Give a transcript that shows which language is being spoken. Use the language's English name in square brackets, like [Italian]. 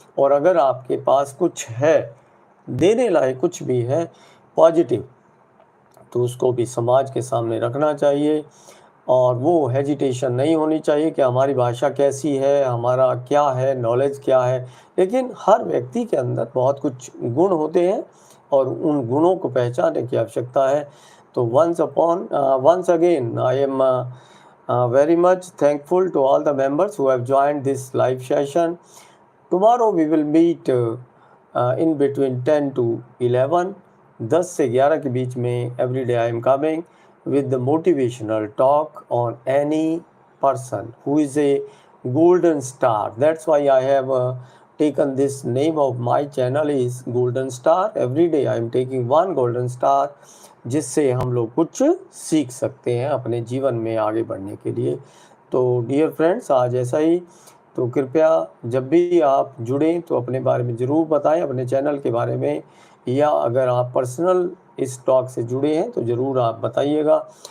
[Hindi] और अगर आपके पास कुछ है, देने लायक कुछ भी है पॉजिटिव, तो उसको भी समाज के सामने रखना चाहिए। और वो हेजिटेशन नहीं होनी चाहिए कि हमारी भाषा कैसी है, हमारा क्या है, नॉलेज क्या है। लेकिन हर व्यक्ति के अंदर बहुत कुछ गुण होते हैं और उन गुणों को पहचानने की आवश्यकता है। [English] तो once again I am very much thankful to all the members who have joined this live session. Tomorrow we will meet in between 10 to 11, [Hindi] 10 से 11 के बीच में [English] every day I am coming with the motivational talk on any person who is a golden star. That's why I have taken this name of my channel is Golden Star. Every day I am taking one golden star [Hindi] जिससे हम लोग कुछ सीख सकते हैं अपने जीवन में आगे बढ़ने के लिए। तो डियर फ्रेंड्स, आज ऐसा ही। तो कृपया जब भी आप जुड़ें तो अपने बारे में ज़रूर बताएं, अपने चैनल के बारे में, या अगर आप पर्सनल इस टॉक से जुड़े हैं तो ज़रूर आप बताइएगा।